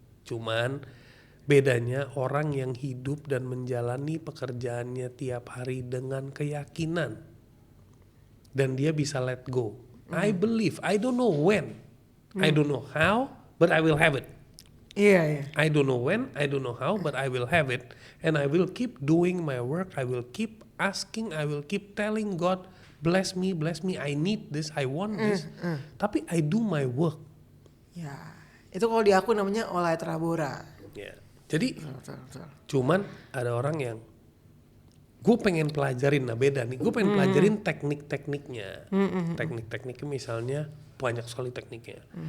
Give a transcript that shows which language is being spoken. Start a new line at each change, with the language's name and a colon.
Indonesian: Cuman bedanya orang yang hidup dan menjalani pekerjaannya tiap hari dengan keyakinan dan dia bisa let go.
English: I believe, I don't know when, I don't know how, but I will have it.
Indonesian: Iya.
English: I don't know when, I don't know how, but I will have it. And I will keep doing my work, I will keep asking, I will keep telling God, bless me, I need this, I want this.
Indonesian: Tapi
English: I do my work.
Indonesian: Ya, itu kalau di aku namanya oleh Trabora. Ya. Jadi, Betul. cuman ada orang yang gue pengen pelajarin, nah beda nih, gue pengen pelajarin teknik-tekniknya. Teknik-tekniknya misalnya banyak sekali tekniknya.